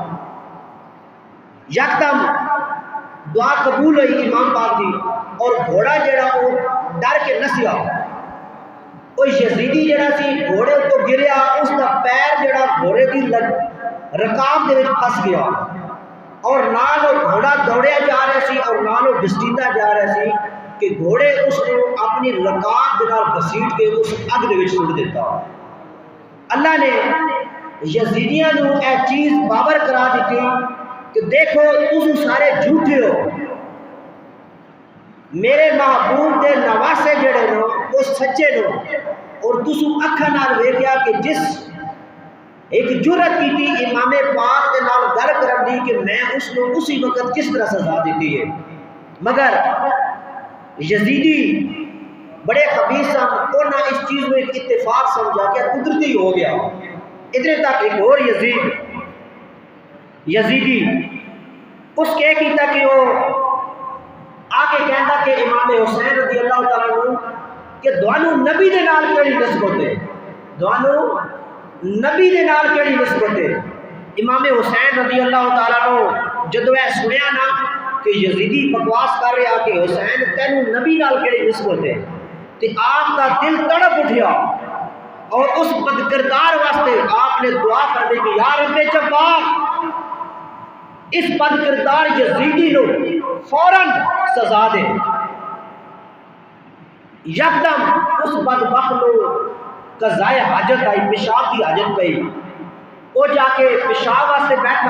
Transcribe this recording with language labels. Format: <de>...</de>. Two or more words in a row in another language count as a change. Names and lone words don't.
<pa>یکدم دعا قبول ہوئی امام پاک دی، اور گھوڑا جڑا وہ ڈر کے نسیا، وہ یزیدی جڑا سی گھوڑے تو گریا، اس کا پیر جڑا گھوڑے کی رکاب دے وچ پھس گیا، اور نال وہ گھوڑا دوڑیا جا رہا سی اور نال وہ گھسیٹا جا رہا سی کہ گھوڑے اس کو اپنی رکاب دے نال گھسیٹ کے اس اگ دے وچ سٹ دیتا۔ اللہ نے یزیدیاں نو اے چیز باور کرا دیتی کہ دیکھو تم سارے جھوٹے ہو، میرے محبوب دے نواسے جڑے نو وہ سچے نو، اور تسو اکھاں نال ویکھیا کہ جس ایک جرت کی تھی امام پاک کے نال گل کرن دی کہ میں اس کو اسی وقت کس طرح سزا دیتی ہے، مگر یزیدی بڑے خبیث سن، انہاں اس چیز میں ایک اتفاق سمجھا کہ قدرتی ہو گیا۔ ادھر تک ایک اور یزیدی اس کے کیتا کہ وہ آگے کہندا کہ امام حسین رضی اللہ تعالیٰ عنہ کہ دوانو نبی دے نال کیڑی نسبت ہے، دوانو نبی دے نال کیڑی نسبت ہے۔ امام حسین رضی اللہ تعالیٰ عنہ جدو اے سنیا نا کہ یزیدی بکواس کر رہا کہ حسین تینو نبی نال کیڑی نسبت ہے، تے آپ کا دل تڑپ اٹھیا اور اس بدکردار واسطے آپ نے دعا کر دی کہ یا رب جبار اس بدکردار یزیدی نو فوراً سزا دے۔ یکدم اس بدبخت نو قضائے حاجت آئی، پیشاب کی حاجت پئی، وہ جا کے پیشاب واسطے بیٹھا،</pa>